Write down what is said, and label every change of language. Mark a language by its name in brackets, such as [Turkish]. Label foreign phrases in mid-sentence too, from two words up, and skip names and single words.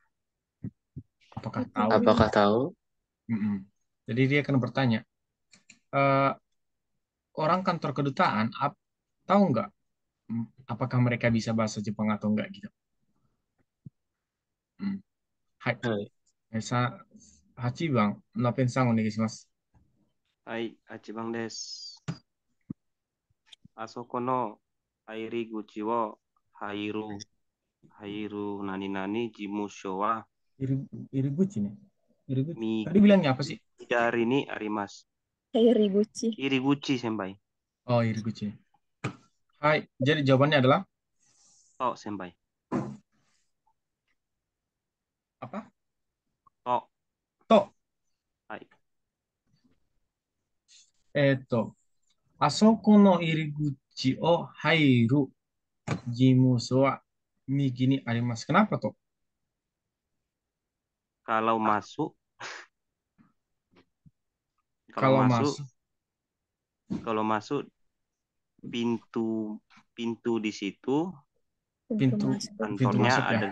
[Indonesian] Apakah tahu? Jadi dia akan bertanya, orang kantor kedutaan tahu nggak apakah mereka bisa bahasa Jepang atau enggak gitu? [Japanese] Hai. 8 番、ラペンさんお願いします。はい、8番です。あそこの入り口を入る何々事務所は [Indonesian] Iriguchi nih. Iriguchi. Tadi bilangnya apa sih? Dari ini arimas. Iriguchi. [Japanese] 入口、先輩. [Indonesian] Oh, Iriguchi. Hai, jadi jawabannya adalah? [Japanese] と、先輩. [Indonesian] Apa? To. Hai. [Japanese] あそこの入り口を入る事務所は右にあります。 [Indonesian] Kenapa tuh? Kalau masuk pintu di situ, kantornya masuk, ada